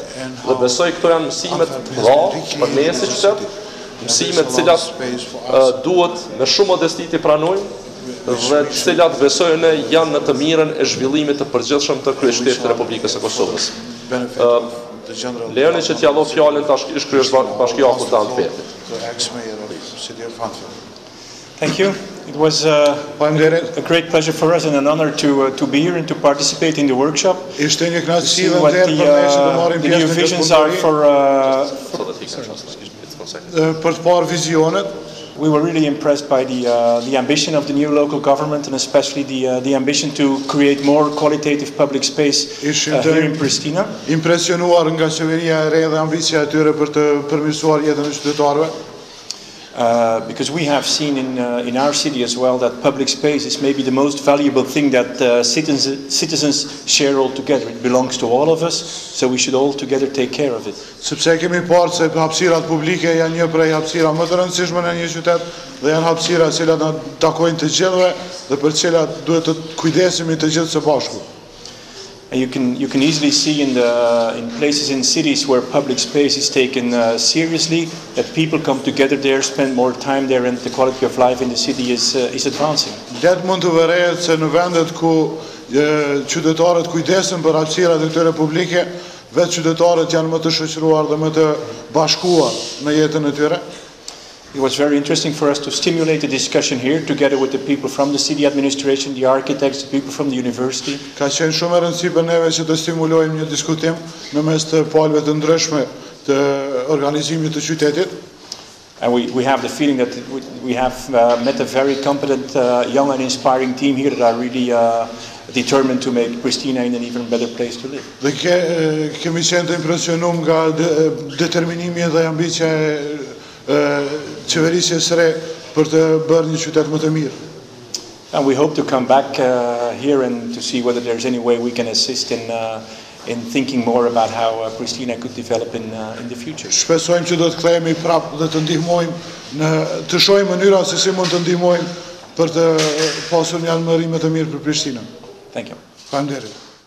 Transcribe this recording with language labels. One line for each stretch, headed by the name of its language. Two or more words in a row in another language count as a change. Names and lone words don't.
Albanian: Dhe besoj këto janë mësimet të mëdha për ne si qytet, mësimet cilat duhet me shumë modesti t'i pranojmë dhe cilat besoj ne janë në të mirën e zhvillimit të përgjithshëm të kryeqytetit të Republikës së Kosovës. Lejoni që t'ja lodh fjalën tash ish kryebashkiaku të Antwerpit.
English: Thank you. It was a great pleasure for us and an honor to be here and to participate in the workshop.
Albanian: Ishte një kënaqësi
English: See what the new visions are for
Albanian: të parë vizionet.
English: We were really impressed by the ambition of the new local government and especially the ambition to create more qualitative public space here in Pristina.
Albanian: Impresionuar nga qeveria e re dhe ambicia e tyre për të përmirësuar jetën e qytetarëve.
English: Because we have seen in our city as well that public space is maybe the most valuable thing that citizens share all together. It belongs to all of us, so we should all together take care of it.
Albanian: Sepse kemi parë se hapësirat publike janë një prej hapësirave më të rëndësishme në një qytet dhe janë hapësira që na takojnë të gjithëve dhe për të cilat duhet të kujdesemi të gjithë së bashku.
English: And you can easily see in places in cities where public space is taken seriously that people come together there, spend more time there, and the quality of life in the city is advancing.
Albanian: Let mund të vërehet se në vendet ku qytetarët kujdesen për hapësirat e tyre publike, vetë qytetarët janë më të shoqëruar dhe më të bashkuar në jetën e tyre.
English: It was very interesting for us to stimulate the discussion here together with the people from the city administration, the architects, the people from the university.
Albanian: Ka qenë shumë e rëndësishme për neve që të stimulojmë një diskutim në mes të palëve të ndryshme të organizimit të qytetit.
English: And we have the feeling that we have met a very competent, young and inspiring team here that are really determined to make Pristina an even better place to live.
Albanian: Dhe kemi qenë të impresionuar nga determinimi dhe ambicia qeverisje së re për të bërë një qytet më të mirë.
English: And we hope to come back here and to see whether there's any way we can assist in thinking more about how Pristina could develop in the future.
Albanian: Shpresojmë që do të kthehemi prapë dhe të ndihmojmë të shohim mënyra se si mund të ndihmojmë për të pasur një almërim më të mirë për Prishtinën.
English: Thank you.
Albanian: Faleminderit.